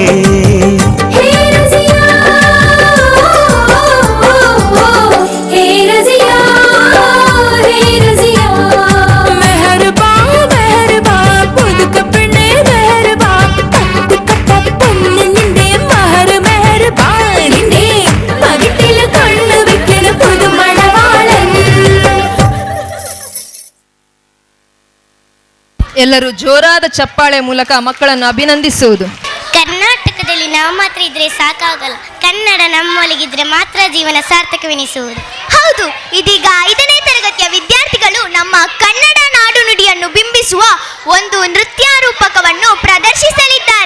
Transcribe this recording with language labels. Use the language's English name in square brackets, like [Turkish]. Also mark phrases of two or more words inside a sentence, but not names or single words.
[Malayalam] ഹേ റസിയാ, ഹേ റസിയാ, ഹേ റസിയാ. മെഹർബാ മെഹർബാ പുതുക്ക പെണ്ണേ മെഹർബാ പത്ത് കൊട്ട പൊന്ന് നിന്റെ മഹർ മെഹർബാ നിന്റെ പകിട്ടിൽ കണ്ണു വെക്കണ പുതുമണവാളൻ. [Kannada] ಎಲ್ಲರೂ ಜೋರಾದ ಚಪ್ಪಾಳೆ ಮೂಲಕ ಮಕ್ಕಳನ್ನು ಅಭಿನಂದಿಸುವುದು. ಕರ್ನಾಟಕ ಲೋಕದಲ್ಲಿ ನಾವು ಮಾತ್ರ ಇದ್ರೆ ಸಾಕಾಗಲ್ಲ. ಕನ್ನಡ ನಮ್ಮೊಳಗಿದ್ರೆ ಮಾತ್ರ ಜೀವನ ಸಾರ್ಥಕವೆನಿಸುವುದು. ಹೌದು, ಇದೀಗ 5ನೇ ತರಗತಿಯ ವಿದ್ಯಾರ್ಥಿಗಳು ನಮ್ಮ ಕನ್ನಡ ನಾಡು ನುಡಿಯನ್ನು ಬಿಂಬಿಸುವ ಒಂದು ನೃತ್ಯ ರೂಪಕವನ್ನು ಪ್ರದರ್ಶಿಸಲಿದ್ದಾರೆ.